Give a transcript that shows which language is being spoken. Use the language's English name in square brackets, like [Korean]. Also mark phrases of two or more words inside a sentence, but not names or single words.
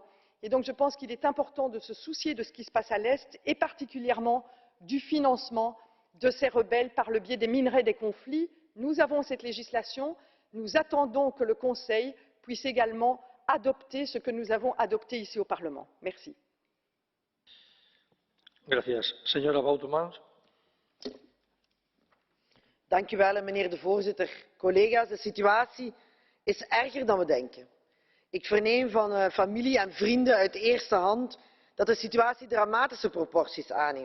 [French] Et donc je pense qu'il est important de se soucier de ce qui se passe à l'Est et particulièrement du financement de ces rebelles par le biais des minerais des conflits. Nous avons cette législation. Nous attendons que le Conseil puisse également adopter ce que nous avons adopté ici au Parlement. Merci. [Spanish] Gracias. Señora Boutemans. [Dutch] Dank u wel, meneer de voorzitter. Collega's, de situatie is erger dan we denken. Ik verneem van familie en vrienden uit eerste hand dat de situatie dramatische proporties aanneemt.